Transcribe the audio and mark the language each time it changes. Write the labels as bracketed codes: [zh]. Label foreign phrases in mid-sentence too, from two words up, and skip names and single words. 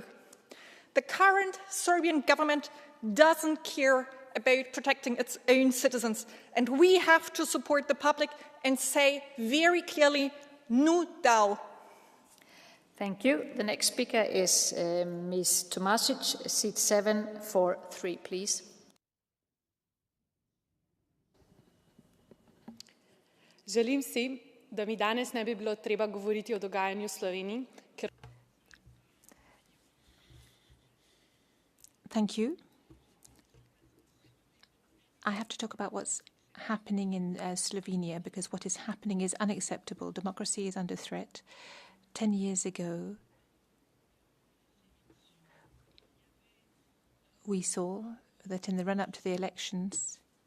[en] The current Serbian government doesn't care about protecting its own citizens, and we have to support the public and say very clearly, [sr] nu dao. [en] Thank you. The next speaker is Ms. Tomasic, seat 743, please. [sl] Želim si, da mi danes ne bi bilo treba govoriti o dogajanju v Sloveniji, ker... [en] Thank you. I have to talk about what's happening in Slovenia, because what is happening is unacceptable. Democracy is under threat. 10 years ago, we saw that in the run-up to the elections,